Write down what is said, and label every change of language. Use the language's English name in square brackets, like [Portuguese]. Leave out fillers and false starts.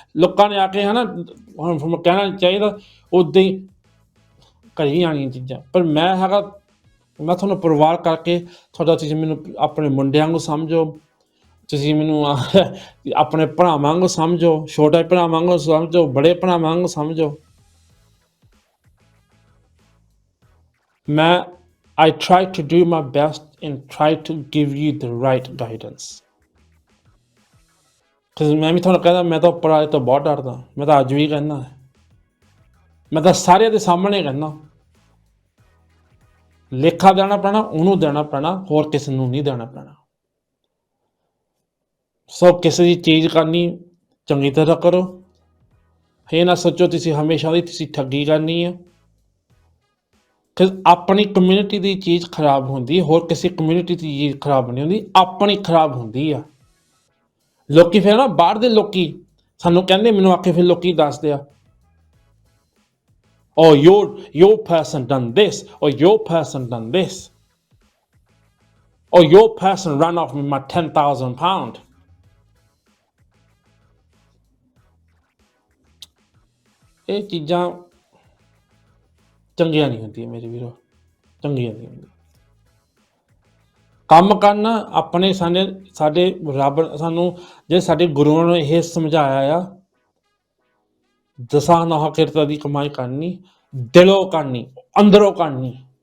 [Punjabi] ਲੋਕਾਂ ਨੇ ਆ ਕੇ ਹੈ ਨਾ ਹੁਣ ਕਹਿਣਾ ਚਾਹੀਦਾ ਉੱਦਾਂ ਹੀ ਕਰੀ ਜਾਣੀਆਂ ਚੀਜ਼ਾਂ, ਪਰ ਮੈਂ ਹੈਗਾ ਮੈਂ ਤੁਹਾਨੂੰ ਪਰਿਵਾਰ ਕਰਕੇ ਤੁਹਾਡਾ, ਤੁਸੀਂ ਮੈਨੂੰ ਆਪਣੇ ਮੁੰਡਿਆਂ ਵਾਂਗੂ ਸਮਝੋ, ਤੁਸੀਂ ਮੈਨੂੰ ਆਪਣੇ ਭਰਾਵਾਂ ਵਾਂਗੂ ਸਮਝੋ, ਛੋਟੇ ਭਰਾਵਾਂ ਵਾਂਗੂ ਸਮਝੋ, ਬੜੇ ਭਰਾਵਾਂ ਵਾਂਗੂ ਸਮਝੋ। ਮੈਂ [English] I try to do my best and try to give you the right guidance। [Punjabi] ਮੈਂ ਵੀ ਤੁਹਾਨੂੰ ਕਹਿੰਦਾ ਮੈਂ ਤਾਂ ਉੱਪਰ ਵਾਲੇ ਤੋਂ ਬਹੁਤ ਡਰਦਾ, ਮੈਂ ਤਾਂ ਅੱਜ ਵੀ ਕਹਿੰਦਾ, ਮੈਂ ਤਾਂ ਸਾਰਿਆਂ ਦੇ ਸਾਹਮਣੇ ਕਹਿੰਦਾ ਲੇਖਾ ਦੇਣਾ ਪੈਣਾ ਉਹਨੂੰ ਦੇਣਾ ਪੈਣਾ, ਹੋਰ ਕਿਸੇ ਨੂੰ ਨਹੀਂ ਦੇਣਾ ਪੈਣਾ। ਸੋ ਕਿਸੇ ਦੀ ਚੀਜ਼ ਕਰਨੀ ਚੰਗੀ ਤਰ੍ਹਾਂ ਕਰੋ, ਇਹ ਨਾ ਸੋਚੋ ਤੁਸੀਂ ਹਮੇਸ਼ਾ ਦੀ ਤੁਸੀਂ ਠੱਗੀ ਕਰਨੀ ਆ। ਕਿ ਆਪਣੀ ਕਮਿਊਨਿਟੀ ਦੀ ਚੀਜ਼ ਖਰਾਬ ਹੁੰਦੀ, ਹੋਰ ਕਿਸੇ ਕਮਿਊਨਿਟੀ ਦੀ ਚੀਜ਼ ਖਰਾਬ ਨਹੀਂ ਹੁੰਦੀ, ਆਪਣੀ ਖਰਾਬ ਹੁੰਦੀ ਆ। ਲੋਕੀ ਫਿਰ ਨਾ ਬਾਹਰ ਦੇ ਲੋਕੀ ਸਾਨੂੰ ਕਹਿੰਦੇ, ਮੈਨੂੰ ਆ ਕੇ ਫਿਰ ਲੋਕੀ ਦੱਸਦੇ ਆ [English] or your person done this, or your person done this, or your person ran off with my £10,000. [Punjabi] ਇਹ ਚੀਜ਼ਾਂ ਚੰਗੀਆਂ ਨਹੀਂ ਹੁੰਦੀਆਂ ਮੇਰੇ ਵੀਰੋ, ਚੰਗੀਆਂ ਨਹੀਂ ਹੁੰਦੀਆਂ। ਕੰਮ ਕਰਨਾ ਆਪਣੇ ਸਾਡੇ ਰੱਬ ਸਾਨੂੰ ਜੇ ਸਾਡੇ ਗੁਰੂਆਂ ਨੇ ਇਹ ਸਮਝਾਇਆ ਆ, ਦਸਾਂ ਨੌਹਾਂ ਕਿਰਤਾਂ ਦੀ ਕਮਾਈ ਕਰਨੀ, ਦਿਲੋਂ ਕਰਨੀ, ਅੰਦਰੋਂ ਕਰਨੀ।